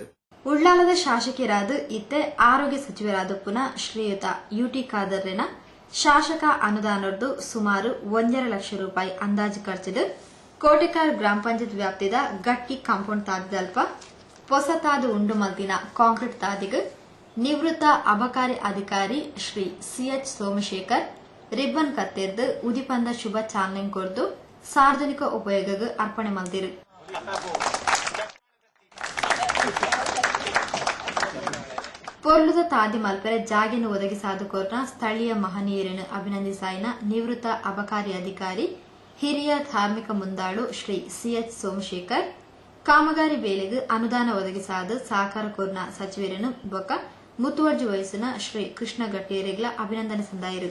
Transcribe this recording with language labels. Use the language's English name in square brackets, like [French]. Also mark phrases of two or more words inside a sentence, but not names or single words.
[Tulu] ಉಳ್ಳಾಲದ ಶಾಸಕರಾದ ಇತ್ತೆ ಆರೋಗ್ಯ ಸಚಿವರಾದ ಪುನಃ ಶ್ರೀಯುತ ಯುಟಿ ಖಾದರ್ನ ಶಾಸಕ ಅನುದಾನದ್ದು ಸುಮಾರು 1.5 ಲಕ್ಷ ರೂಪಾಯಿ ಅಂದಾಜು ಖರ್ಚಿಡು ಕೋಟೆಕಾರ್ ಗ್ರಾಮ ಪಂಚಾಯತ್ ವ್ಯಾಪ್ತಿದ ಗಟ್ಟಿ ಕಾಂಪೌಂಡ್ ತಾದಿದಲ್ಪ ಹೊಸತಾದು ಉಂಡು ಮಲ್ದಿನ ಕಾಂಕ್ರೀಟ್ ತಾದಿಗೆ ನಿವೃತ್ತ ಅಬಕಾರಿ ಅಧಿಕಾರಿ ಶ್ರೀ ಸಿಎಚ್ ಸೋಮಶೇಖರ್ ರಿಬ್ಬನ್ ಕತ್ತೆರ್ದು ಉದಿಪಂದ ಶುಭ ಚಾಲನೆ ಕೊರ್ದು ಸಾರ್ವಜನಿಕ ಉಪಯೋಗಕ್ಕೆ ಅರ್ಪಣೆ ಮಲ್ದಿರು. ಪೊರ್ಲುದ ತಾದಿ ಮಲ್ಪರೆ ಜಾಗೆಯನ್ನು ಒದಗಿಸಾದ ಕೋರ್ನ ಸ್ಥಳೀಯ ಮಹನೀಯರನ್ನು ಅಭಿನಂದಿಸಾಯಿನ ನಿವೃತ್ತ ಅಬಕಾರಿ ಅಧಿಕಾರಿ ಹಿರಿಯ ಧಾರ್ಮಿಕ ಮುಂದಾಳು ಶ್ರೀ ಸಿಎಚ್ ಸೋಮಶೇಖರ್ ಕಾಮಗಾರಿ ವೇಳೆಗೆ ಅನುದಾನ ಒದಗಿಸಾದ ಸಹಕಾರ ಕೋರ್ನ ಸಚಿವರನ್ನು ಬೊಕ್ಕ ಮುತುವರ್ಜಿ ವಹಿಸಿನ ಶ್ರೀ ಕೃಷ್ಣ ಗಟ್ಟಿಯರಿಗಳ ಅಭಿನಂದನೆ ಸಂದಾಯಿರು.